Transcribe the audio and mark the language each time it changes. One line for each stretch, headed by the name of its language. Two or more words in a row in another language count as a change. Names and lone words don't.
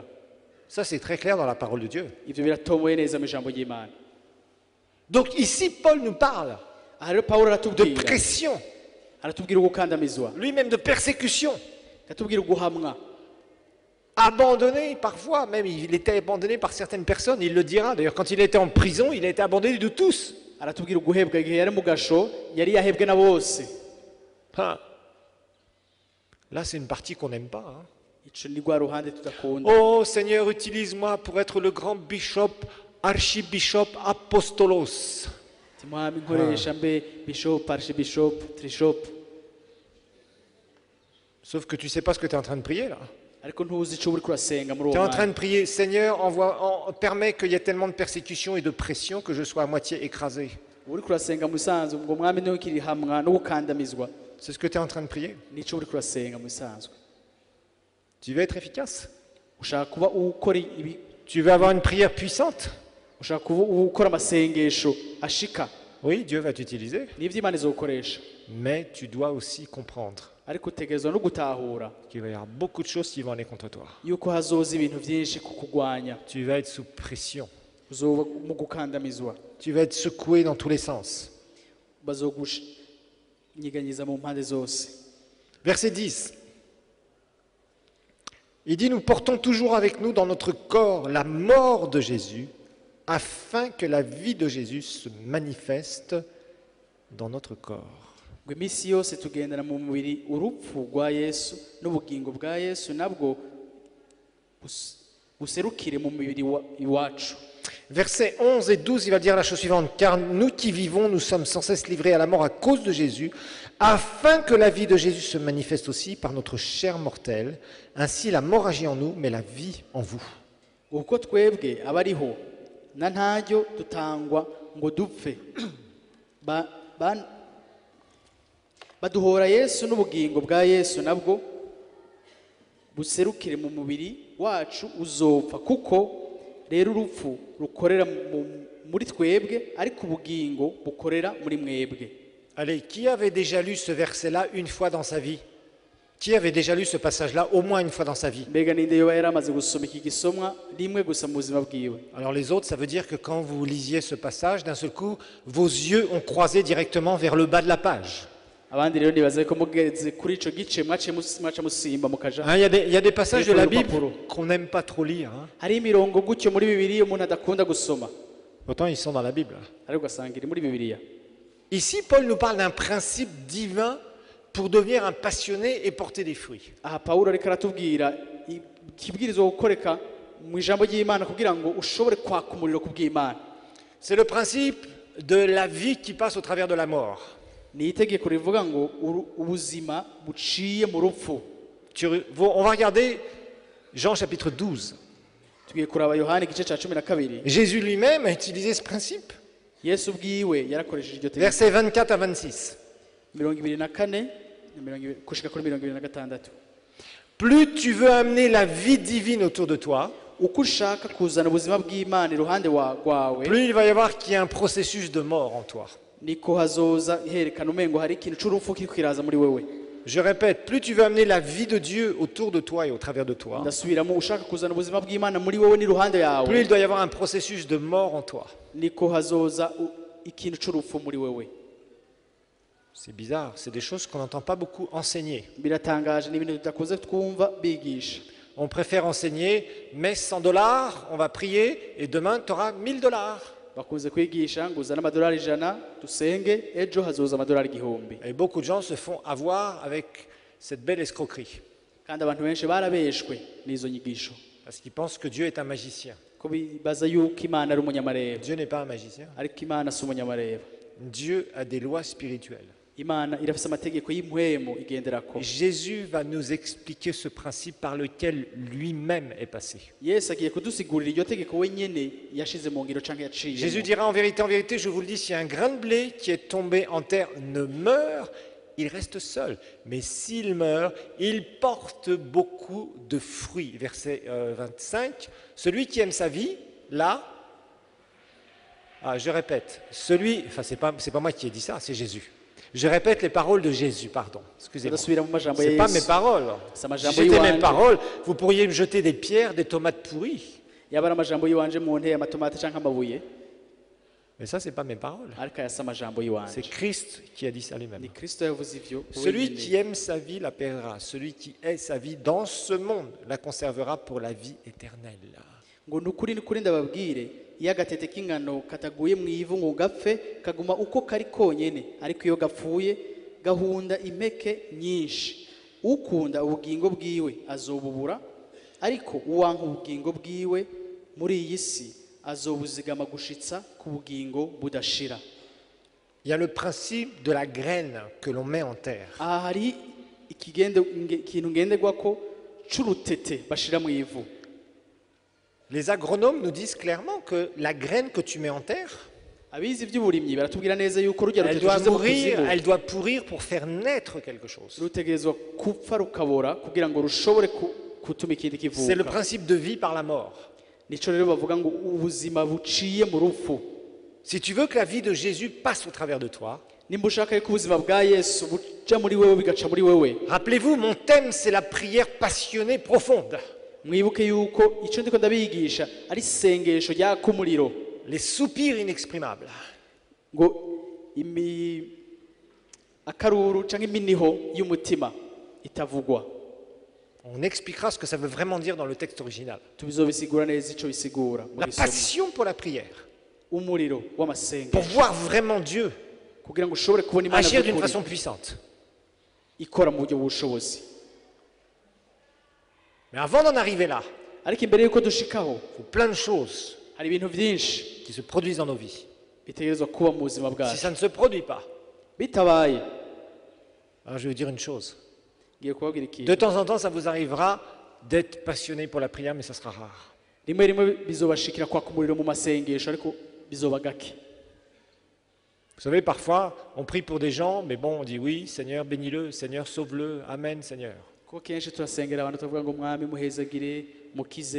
French: Ça, c'est très clair dans la parole de Dieu.
Rundi: Ivyo biratomoye neza mu ijambo ry'Imana.
French: Donc ici, Paul nous parle
Rundi: Aha rero Pawulo
French: de
Rundi: aratubwira
French: pression,
Rundi: aratubwira gukandamizwa,
French: lui-même de persécution.
Rundi: aratubwira guhamwa.
French: Abandonné parfois, même il était abandonné par certaines personnes, il le dira. D'ailleurs, quand il était en prison, il a été abandonné de tous.
Rundi: Aratubwira guhebwa igihe yari mu gasho yari yahebwe na bose. Ah.
French: Là, c'est une partie qu'on n'aime pas. Hein.
Rundi: Ico ni rwa ruhande tudakunda.
French: Oh Seigneur, utilise-moi pour être le grand
English: bishop, archibishop,
French: apostolos.
Rundi: Timwami nkoresha mbe
English: bishop, archbishop, trishop.
French: Sauf que tu ne sais pas ce que tu es en train de prier là.
Rundi: Ariko ntuzi ico uri kurasenga muri
French: Tu es
Rundi: uwo
French: en train
Rundi: mwanya.
French: de prier, Seigneur, permets qu'il y ait tellement de persécutions et de pression que je sois à moitié écrasé.
Rundi: Uri kurasenga mu bisanzwe ngo mwami niwe kiri hamwa no gukandamizwa.
French: C'est ce que tu es en train de prier.
Rundi: Nico uri kurasenga mu bisanzwe.
French: Tu veux être efficace.
Rundi: Ushaka kuba ukora ibi,
French: Tu veux avoir une prière puissante.
Rundi: ushaka kuba ukora amasengesho ashika.
French: Oui, Dieu va t'utiliser.
Rundi: Nivyo Imana izokoresha.
French: Mais tu dois aussi comprendre
Rundi: Ariko utegerezwa no gutahura
French: qu'il va y avoir beaucoup de choses qui vont aller contre toi.
Rundi: yuko hazoza ibintu vyinshi kukugwanya.
French: Tu vas être sous pression.
Rundi: Uzoba mu gukandamizwa.
French: Tu vas être secoué dans tous les sens.
Rundi: Bazogushinyiganyiza mu mpande zose.
French: Verset 10. Il dit, nous portons toujours avec nous dans notre corps la mort de Jésus, afin que la vie de Jésus se manifeste dans notre corps.
Rundi: Ngo iminsi yose tugendera mu mubiri urupfu rwa Yesu n'ubugingo bwa Yesu nabwo buserukire mu mubiri iwacu.
French: Versets 11 et 12, il va dire la chose suivante. Car nous qui vivons, nous sommes sans cesse livrés à la mort à cause de Jésus, afin que la vie de Jésus se manifeste aussi par notre chair mortelle. Ainsi la mort agit en nous, mais la vie en vous.
Rundi: Uko twebwe abariho na ntaryo dutangwa ngo dupfe. Baduhora Yesu n'ubugingo bwa Yesu nabwo buserukire mu mubiri wacu uzopfa kuko rero urupfu rukorera muri twebwe ariko ubugingo bukorera muri mwebwe.
French: Allez, qui avait déjà lu ce verset-là une fois dans sa vie? Qui avait déjà lu ce passage-là au moins une fois dans sa vie?
Rundi: Mbega ninde yoba yaramaze gusoma iki gisomwa rimwe gusa mu buzima bwiwe?
French: Alors les autres, ça veut dire que quand vous lisiez ce passage, d'un seul coup, vos yeux ont croisé directement vers le bas de la page.
Rundi: abandi rero nibaze ko mugeze kuri ico gice mwaca musimba mukaja
French: Hein, il y a des passages de la Ecco il Bible
Rundi: papuro.
French: qu'on n'aime pas trop lire. Hein.
Rundi: hari imirongo gutyo muri bibiliya umuntu adakunda gusoma
French: Pourtant, ils sont dans la Bible.
Rundi: ariko ugasanga iri muri bibiliya.
French: Ici, Paul nous parle d'un principe divin pour devenir un passionné et porter des fruits.
Rundi: Aha Pawulo ariko aratubwira ikibwirizwa gukoreka mu ijambo ry'Imana kugira ngo ushobore kwaka umuriro ku bw'Imana.
French: C'est le principe de la vie qui passe au travers de la mort.
Rundi: Ni itegeko rivuga ngo ubuzima buciye mu rupfu.
French: On va regarder Jean chapitre 12.
Rundi: Tugiye kuraba Yohana igice ca 12.
French: Jésus lui-même a utilisé ce principe.
Rundi: Yesu ubwiwe yarakoresheje iryo tegeko.
French: Versets 24 à 26.
Rundi: 24 kushika kuri 26.
French: Plus tu veux amener la vie divine autour de toi,
Rundi: Uko ushaka kuzana ubuzima bw'Imana iruhande wawe,
French: plus il va y avoir qu'il y a un processus de mort en toi.
Rundi: niko hazoza herekana umengo hari ikintu c'urupfu kiri kwiraza muri wewe.
French: Je répète, plus tu veux amener la vie de Dieu autour de toi et au travers de toi,
Rundi: Ndasubiramo, ushaka kuzana ubuzima bw'Imana muri wewe n'iruhande
French: plus
Rundi: yawe,
French: il doit y avoir un processus de mort en toi.
Rundi: niko hazoza ikintu c'urupfu muri wewe.
French: C'est bizarre, c'est des choses qu'on n'entend pas beaucoup enseigner.
Rundi: Biratangaje, ni ibintu tudakunze twumva bigisha.
French: On préfère enseigner, mets $100, on va prier, et demain tu auras $1000.
Rundi: Bakunze kwigisha ngo uzane amadolari 100 dusenge, ejo hazoza amadolari 1000.
French: Et beaucoup de gens se font avoir avec cette belle escroquerie,
Rundi: Kandi abantu benshi barabeshwe n'izo nyigisho,
French: parce qu'ils pensent que Dieu est un magicien.
Rundi: ko bibaza yuko Imana ari umunyamareba,
French: Dieu n'est pas un magicien.
Rundi: ariko Imana si umunyamareba.
French: Dieu a des lois spirituelles.
Rundi: Imana irafise amategeko y'impwemo igenderako.
French: Jésus va nous expliquer ce principe par lequel lui-même est passé.
Rundi: Yesu agiye kudusigurira iryo tegeko wenyene yashize mu ngiro canke yaciye.
French: Jésus dira en vérité, je vous le dis, si un grain de blé qui est tombé en terre ne meurt, il reste seul. Mais s'il meurt, il porte beaucoup de fruits. Verset 25. Celui qui aime sa vie, là, je répète, c'est pas moi qui ai dit ça, c'est Jésus. Je répète les paroles de Jésus, pardon. Excusez-moi.
Rundi: Ndasubira mu majambo
French: Ce
Rundi: ya
French: n'est pas
Rundi: Yesu.
French: mes paroles. Si Si
Rundi: amajambo
French: c'était mes
Rundi: y'iwanje,
French: paroles, vous pourriez me jeter des pierres, des tomates pourries.
Rundi: yaba ari amajambo y'iwanje mu nteye amatomate canke amabuye,
French: Mais ça, ce n'est pas mes paroles.
Rundi: ariko aya si amajambo
French: C'est
Rundi: y'iwanje.
French: Christ qui a dit ça lui-même.
Rundi: Ni Kristo yavuze ivyo.
French: Celui
Rundi: wenyene.
French: qui aime sa vie la perdra. Celui qui hait sa vie dans ce monde la conservera pour la vie éternelle.
Rundi: Ngo nukuri ndababwire, iyo agatete k'ingano kataguye mu ivu ngo gapfe kaguma uko kari konyene, ariko iyo gapfuye gahunda impeke nyinshi. Ukunda ubugingo bwiwe azobubura, ariko uwanka ubugingo bwiwe muri iyi si azobuzigama gushitsa ku bugingo budashira.
French: Il y a le principe de la graine que l'on met en terre.
Rundi: Aha hari ikintu ngenderwako c'urutete bashira mu ivu.
French: Les agronomes nous disent clairement que la graine que tu mets en terre,
Rundi: Abizi ivy'uburimyi baratubwira neza yuko rujya
French: elle
Rundi: rutete
French: doit
Rundi: rushize mu
French: mourir,
Rundi: kuzimu
French: elle doit pourrir pour faire naître quelque chose.
Rundi: rutegerezwa kupfa rukabora kugira ngo rushobore gutuma ikindi
French: C'est le
Rundi: kivuka.
French: principe de vie par la mort.
Rundi: Nico rero bavuga ngo ubuzima buciye mu rupfu.
French: Si tu veux que la vie de Jésus passe au travers de toi,
Rundi: Nimba ushaka yuko ubuzima bwa Yesu buca muri wewe bigaca muri wewe,
French: rappelez-vous, mon thème, c'est la prière passionnée profonde.
Rundi: mwibuke yuko ico ndiko ndabigisha ari isengesho ryaka umuriro,
French: Les soupirs inexprimables.
Rundi: ngo akaruru canke iminiho y'umutima itavugwa.
French: On expliquera ce que ça veut vraiment dire dans le texte original.
Rundi: Tubizobisigura neza ico bisigura mu
French: La
Rundi: gisomo.
French: passion pour la prière.
Rundi: Umuriro
French: Pour
Rundi: w'amasengesho
French: voir vraiment Dieu
Rundi: kugira ngo ushobore kubona Imana
French: agir d'une
Rundi: by'ukuri,
French: façon puissante.
Rundi: ikora mu buryo bw'ubushobozi.
French: Mais avant d'en arriver là,
Rundi: Ariko imbere yuko dushikaho
French: il faut plein de choses
Rundi: hari ibintu byinshi
French: qui se produisent dans nos vies.
Rundi: bitegerezwa kuba mu buzima
French: Si
Rundi: bwacu.
French: ça ne se produit pas,
Rundi: Bitabaye,
French: alors je vais vous dire une chose.
Rundi: ngiye kubabwira
French: De
Rundi: ikintu.
French: temps en temps, ça vous arrivera d'être passionné pour la prière, mais ça sera rare.
Rundi: Rimwe rimwe bizobashikira kwaka umuriro mu masengesho, ariko bizoba gake.
French: Vous savez, parfois, on prie pour des gens, mais bon, on dit oui, Seigneur, bénis-le, Seigneur, sauve-le, Amen, Seigneur.
Rundi: Kuko kenshi turasengera abantu tuvuga ngo mwami muhezagire mukize,